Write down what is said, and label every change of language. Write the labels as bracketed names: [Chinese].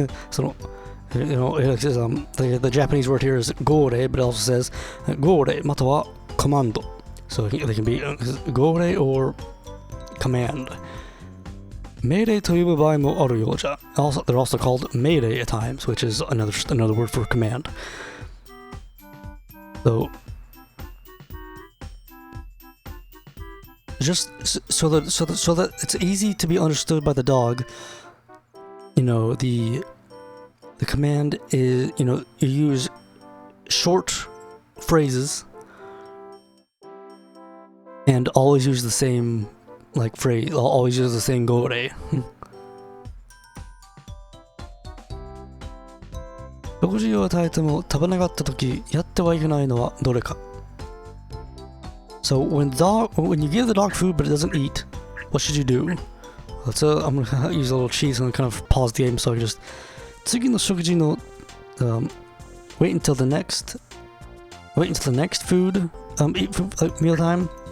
[English] So, you know, it says, the Japanese word here is gore, but it also says gore, [Japanese] または [English] commando. So they can be gore or command. [Japanese] Meirei という場合もあるようじゃ. [English] Also, they're also called meirei at times, which is another word for command. So just so that it's easy to be understood by the dog. You know, the command is, you know, you use short phrases and always use the same like phrase. Always use the same gore. [Japanese] 食事を与えても食べなかったときやってはいけないのはどれか? [English] So when you give the dog food but it doesn't eat, what should you do? I'm gonna use a little cheese and kind of pause the game so I can just [Japanese] 次の食事の [English] wait until the next food eat food, meal time.